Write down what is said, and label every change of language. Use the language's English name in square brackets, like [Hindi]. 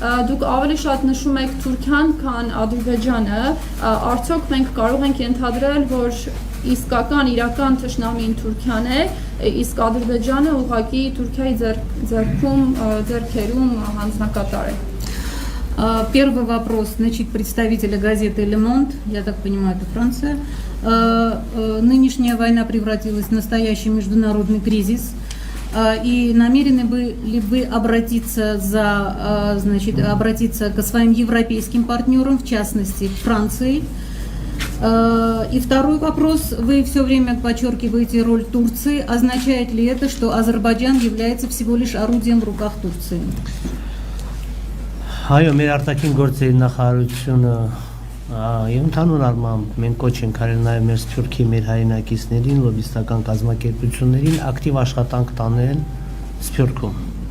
[Armenian] դուք ավելի շատ նշում եք Թուրքիան, քան Ադրբեջանը, արդյոք մենք կարող ենք ենթադրել, որ իսկական իրական թշնամին Թուրքիան է, իսկ Ադրբեջանը ուղղակի Թուրքիայի ձեռքերում հանձնակատար է։ [Russian] Первый вопрос, значит, представителя газеты «Le Monde», я так понимаю, это Франция. Нынешняя война превратилась в настоящий международный кризис. И намерены ли вы обратиться к своим европейским партнерам, в частности, к Франции? И второй вопрос. Вы все время подчеркиваете роль Турции. Означает ли это, что Азербайджан является всего лишь орудием в руках Турции? [Armenian] Այո, մեր արտաքին գործերի նախարարությունը եւ ընդհանուր առմամբ մենք կոչ ենք արել նաեւ մեր Թուրքի մեր հայրենակիցներին, լոբիստական կազմակերպություններին ակտիվ աշխատանք տանել Սփյուռքում։